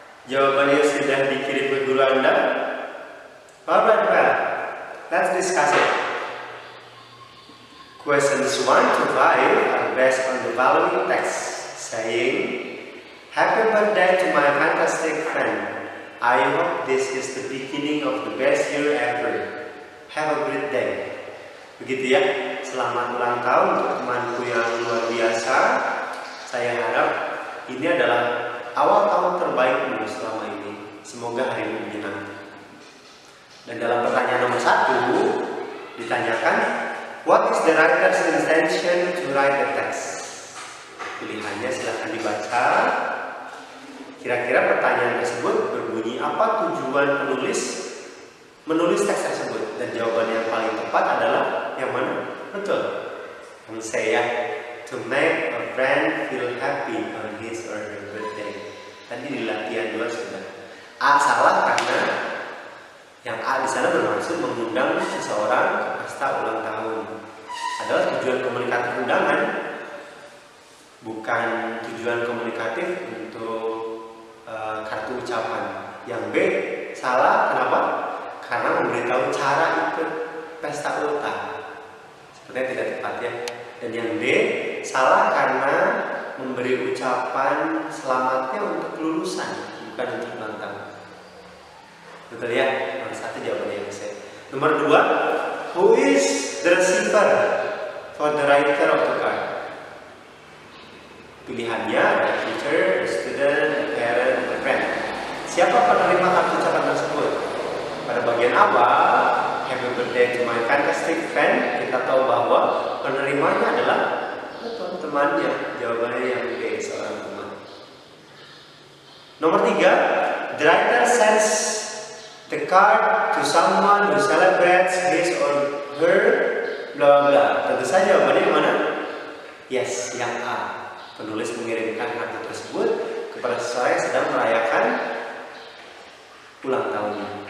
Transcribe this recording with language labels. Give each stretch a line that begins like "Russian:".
Indonesian: Jawabannya sudah dikirim ke guru Anda?
English: Alright, well, let's discuss it. Questions 1 to 5 are based on the following text, saying, Happy birthday to my fantastic friend. I hope this is the beginning of the best year ever. Have a great day.
Indonesian: Begitu ya, selamat ulang tahun untuk temanku yang luar biasa. Saya harap ini adalah awal tahun terbaikmu selama ini. Semoga harimu menyenangkan. Dan dalam pertanyaan nomor 1 ditanyakan,
English: what is the writer's intention to write the text?
Indonesian: Pilihannya silahkan dibaca. Kira-kira pertanyaan tersebut berbunyi apa tujuan penulis menulis teks tersebut? Dan jawaban yang paling tepat adalah yang mana? Betul. Yang saya,
English: to make a friend feel happy on his or her birthday.
Indonesian: Tadi di latihan 2 sudah. A salah karena yang A di sana bermaksud mengundang seseorang ke pesta ulang tahun. Adalah tujuan komunikatif undangan, bukan tujuan komunikatif untuk kartu ucapan. Yang B salah, kenapa? Karena memberitahu cara ikut pesta ultah. Sepertinya tidak tepat ya. Dan yang D salah karena memberi ucapan selamatnya untuk kelulusan, bukan untuk ulang tahun. Betul ya? Nomor 1 jawabannya yang C. Nomor 2,
English: who is the receiver for the writer of the card?
Indonesian: Pilihannya ada
English: teacher, student, parent, friend.
Indonesian: Siapa penerima kartu ucapan tersebut? Pada bagian awal,
English: happy birthday to my fantastic friend,
Indonesian: kita tahu bahwa penerimanya adalah temannya. Jawabannya yang B, seorang teman. Nomor 3,
English: the writer sends the card to someone who celebrates his or her bla bla.
Indonesian: Tentu saja jawabannya yang mana?
English: Yes,
Indonesian: yang A. Penulis mengirimkan kartu tersebut kepada seseorang yang sedang merayakan ulang tahunnya.